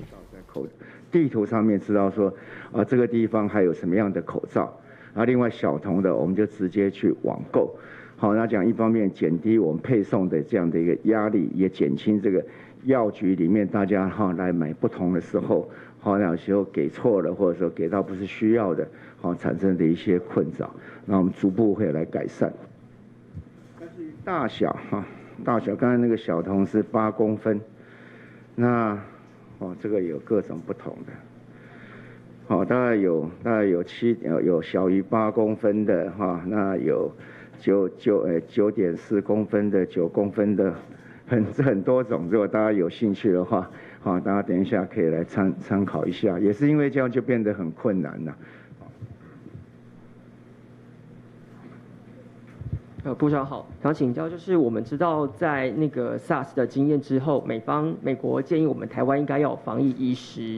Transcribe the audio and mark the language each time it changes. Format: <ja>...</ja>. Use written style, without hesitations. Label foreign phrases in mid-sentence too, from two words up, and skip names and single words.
<zh>地圖上面知道說，這個地方還有什麼樣的口罩，然後另外小童的我們就直接去網購。好，那講一方面減低我們配送的這樣的一個壓力，也減輕這個藥局裡面大家來買不同的時候，有時候給錯了，或者說給到不是需要的，產生的一些困擾，那我們逐步會來改善。大小，剛才那個小童是8公分，那這個有各種不同的，大概有小於8公分的，那有9.4公分的、9公分的，很多種。如果大家有興趣的話，大家等一下可以來參考一下。也是因為這樣就變得很困難了。部長好，想請教就是我們知道在那個 SARS 的經驗之後，美國建議我們台灣應該要有防疫醫師。</zh>